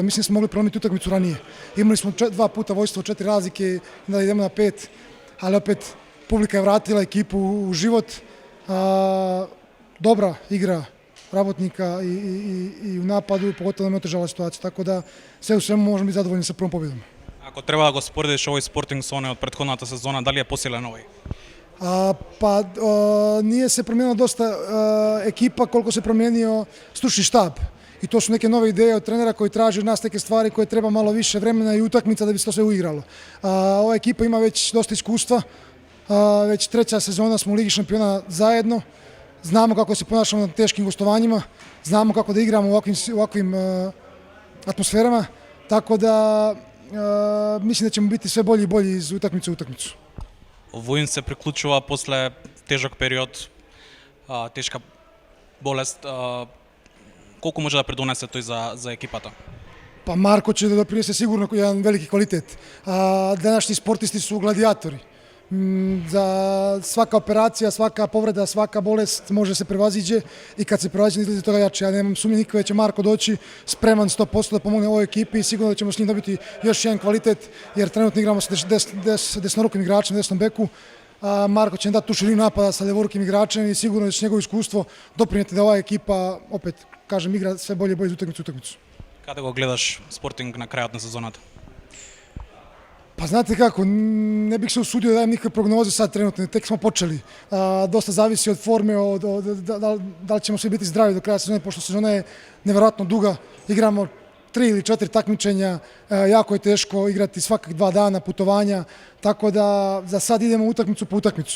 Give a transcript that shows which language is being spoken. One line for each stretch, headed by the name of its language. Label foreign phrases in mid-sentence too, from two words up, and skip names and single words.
Serbian: Mislim da smo mogli prelomiti utakmicu ranije. Imali smo 2 puta vojstvo, 4 razlike, da idemo na 5, ali opet publika je vratila ekipu u život. Dobra igra Rabotnika i u napadu, pogotovo nam je otežala situacija, tako da sve u svemu možemo biti zadovoljni sa prvom pobjedom.
Macedonian: Ако треба да го споредиш овој Спортинг со оној од претходната сезона, дали е посилен овој?
Serbian: Nije se promijenila dosta ekipa koliko se promijenio stručni štab. I to su neke nove ideje od trenera koji traži od nas neke stvari koje treba malo više vremena i utakmica da bi se to sve uigralo. Ova ekipa ima već dosta iskustva, već 3. sezona smo u Ligi šampiona zajedno, znamo kako se ponašamo na teškim gostovanjima, znamo kako da igramo u ovakvim atmosferama, tako da mislim da ćemo biti sve bolji i bolji iz utakmice u utakmicu.
Macedonian: Воин се приклучува после тежок период, тешка болест. Колку може да придонесе тој за екипата?
Serbian: Pa Marko će da doprinese sigurno jedan veliki kvalitet. Današnji sportisti su gladijatori. Za svaka operacija, svaka povreda, svaka bolest može se prevaziđe i kad se prevaziđe izlazi toga jače. Ja nemam sumnje nikakve da će Marko doći spreman 100% da pomogne ovoj ekipi i sigurno da ćemo s njim dobiti još jedan kvalitet jer trenutno igramo sa desnorukim igračem na desnom beku. Marko će nam dati tu širinu napada sa ljevorukim igračem i sigurno da će njegovo iskustvo doprinijeti da ova ekipa, opet kažem, igra sve bolje i bolje iz utakmice u utakmicu.
Macedonian: Каде го гледаш Спортинг на крајот на сезоната?
Serbian: Pa znate kako, ne bih se usudio da dajem nikakve prognoze sad trenutno, tek smo počeli. Dosta zavisi od forme, da li ćemo svi biti zdravi do kraja sezone, pošto sezona je nevjerojatno duga. Igramo 3 ili 4 takmičenja, jako je teško igrati svakih 2 dana putovanja, tako da za sad idemo utakmicu po utakmicu.